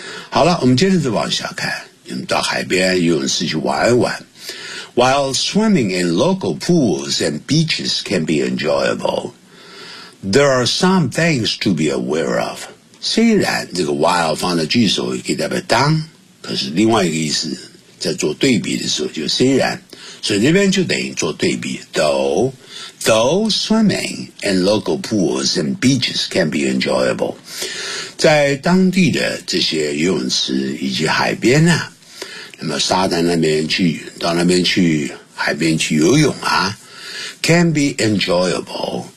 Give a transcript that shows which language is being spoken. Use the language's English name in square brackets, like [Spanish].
[Chinese] 好了，我们接着再往下看。你们到海边游泳池去玩一玩。 [English] While swimming in local pools and beaches can be enjoyable, there are some things to be aware of. [Chinese] 虽然这个 while 放在句首可以代表当，可是另外一个意思，在做对比的时候就虽然。所以这边就等于做对比 [English] though swimming in local pools and beaches can be enjoyable [Chinese] 在当地的这些游泳池以及海边呢、啊、那么沙滩那边去到那边去海边去游泳啊 [English] can be enjoyable